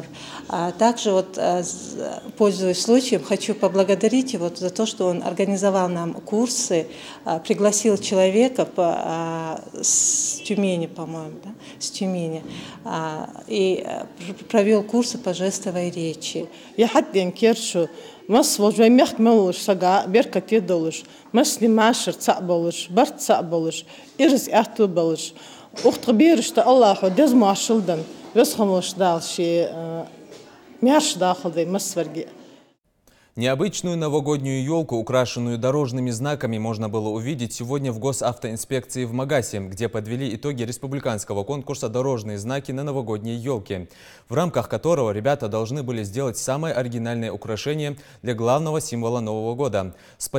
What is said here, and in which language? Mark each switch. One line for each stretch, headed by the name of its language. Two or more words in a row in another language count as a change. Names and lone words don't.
Russian: Также, вот, пользуясь случаем, хочу поблагодарить его за то, что он организовал нам курсы, пригласил человека с Тюмени, по-моему, да? С Тюмени, и провел курсы по жестовой речи.
Ingush: Я хотел кершу, мас вожмех мелуш сага беркате долуш, мас немашер цаболуш, барт цаболуш, ирз ахту болуш. Ухт бершта Аллаху дез машилдан, вес хамош далши мяш дахалды масварги.
Russian: Необычную новогоднюю елку, украшенную дорожными знаками, можно было увидеть сегодня в госавтоинспекции в Магасе, где подвели итоги республиканского конкурса «Дорожные знаки на новогодние елки», в рамках которого ребята должны были сделать самое оригинальное украшение для главного символа Нового года.